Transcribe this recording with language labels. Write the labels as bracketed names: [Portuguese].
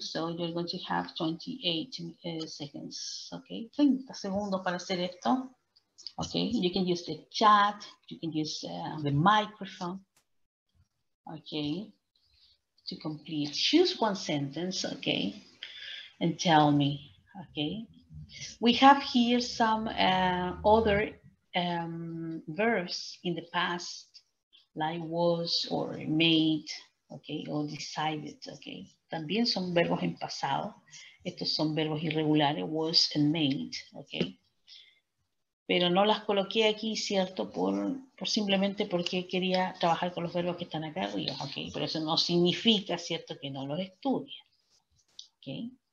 [English] So you're going to have 28 seconds, ok. [Spanish] 30 segundos para hacer esto. [English] Ok, you can use the chat, you can use the microphone. Okay, to complete. Choose one sentence, okay, and tell me, okay. We have here some other verbs in the past, like was or made, okay, or decided, okay. [Spanish] También son verbos en pasado. Estos son verbos irregulares, was and made, okay. Pero no las coloqué aquí, ¿cierto? Por simplemente porque quería trabajar con los verbos que están acá arriba, ok. Pero eso no significa, ¿cierto?, que no los estudien, ok.